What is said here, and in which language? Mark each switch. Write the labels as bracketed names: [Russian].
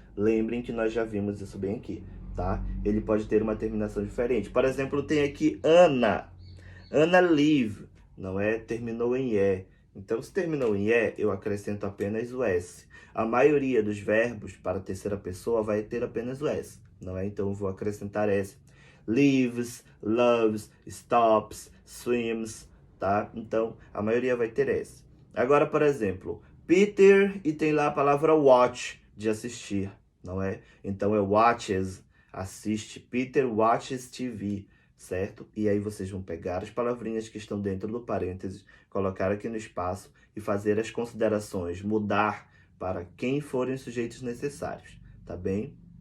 [Portuguese] Lembrem que nós já vimos isso bem aqui, tá? Ele pode ter uma terminação diferente. Por exemplo, tem aqui Ana. Ana live, não é? Terminou em E. Então, se terminou em E, eu acrescento apenas o S. A maioria dos verbos para a terceira pessoa vai ter apenas o S, não é? Então, eu vou acrescentar S. Lives, loves, stops, swims, tá? Então, a maioria vai ter S. Agora, por exemplo, Peter, e tem lá a palavra watch, de assistir, não é? Então, é watches, assiste. [English] Peter watches TV, [Portuguese] certo? E aí vocês vão pegar as palavrinhas que estão dentro do parênteses, colocar aqui no espaço e fazer as considerações, mudar para quem forem os sujeitos necessários, tá bem?